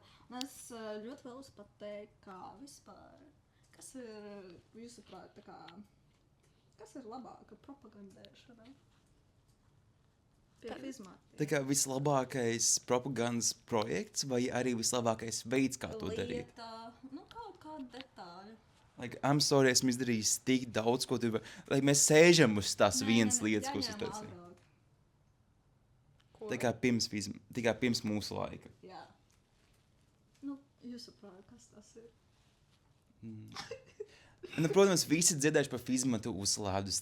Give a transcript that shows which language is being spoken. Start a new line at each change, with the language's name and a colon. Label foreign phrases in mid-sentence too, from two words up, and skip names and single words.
Latvian: Un es ļoti vēlos pateikt, kā vispār, kas ir, jūsuprāt, tā kā, kas ir labāka propagandēšana pie fizmātiem? Tā kā vislabākais propagandas projekts vai arī vislabākais veids, kā to darīt? Lieta, nu, kaut kāda detāļa.
English: Like, I'm sorry,
Latvian: esmu izdarījis tik daudz, ko tu... Like, mēs sēžam uz tās vienas lietas, ko es jāņem teicu. agrāk. Ko? Tikai pirms mūsu laika. Jā. Nu, jūsuprāt, kas tas ir? Nu, protams, visi dzirdējuši par fizmatu uz ledus.